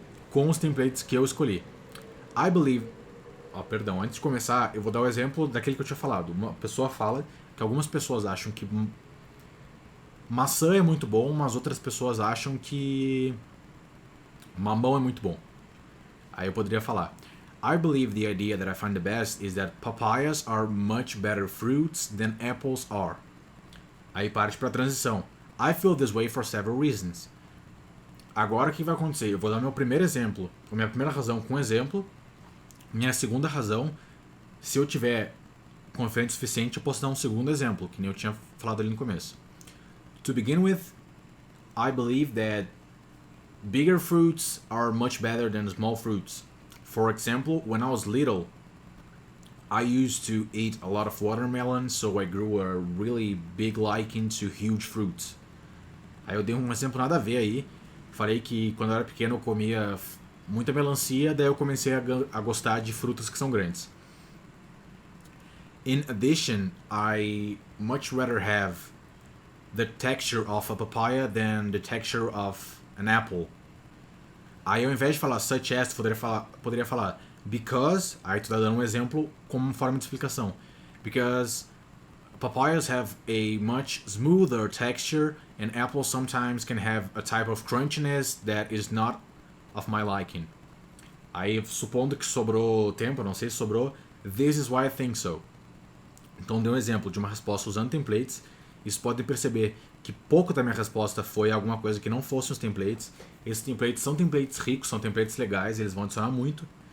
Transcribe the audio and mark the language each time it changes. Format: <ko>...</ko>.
<pt>Com os templates que eu escolhi.</pt> <en>I believe...</en> <pt>perdão, antes de começar, eu vou dar o exemplo daquele que eu tinha falado. Uma pessoa fala que algumas pessoas acham que maçã é muito bom, mas outras pessoas acham que mamão é muito bom. Aí eu poderia falar:</pt> <en>I believe the idea that I find the best is that papayas are much better fruits than apples are.</en> <pt>Aí parte para a transição.</pt> <en>I feel this way for several reasons.</en> <pt>Agora o que vai acontecer? Eu vou dar meu primeiro exemplo, a minha primeira razão com exemplo. Minha segunda razão, se eu tiver confiante o suficiente, eu posso dar um segundo exemplo, que nem eu tinha falado ali no começo.</pt> <en>To begin with, I believe that bigger fruits are much better than small fruits. For example, when I was little, I used to eat a lot of watermelon, so I grew a really big liking to huge fruits.</en> <pt>Aí eu dei um exemplo nada a ver aí. Falei que quando eu era pequeno eu comia muita melancia, daí eu comecei a gostar de frutas que são grandes.</pt> <en>In addition, I much rather have the texture of a papaya than the texture of an apple.</en> <pt>Aí ao invés de falar</pt> <en>such as,</en> <pt>tu poderia falar because, aí tu tá dando um exemplo como forma de explicação.</pt> <en>Because papayas have a much smoother texture and apples sometimes can have a type of crunchiness that is not of my liking.</en> <pt>Aí, supondo que sobrou tempo, não sei se sobrou,</pt> <en>this is why I think so.</en> <pt>Então, dei um exemplo de uma resposta usando templates. E vocês podem perceber que pouco da minha resposta foi alguma coisa que não fosse os templates. Esses templates são templates ricos, são templates legais, eles vão adicionar muito.</pt>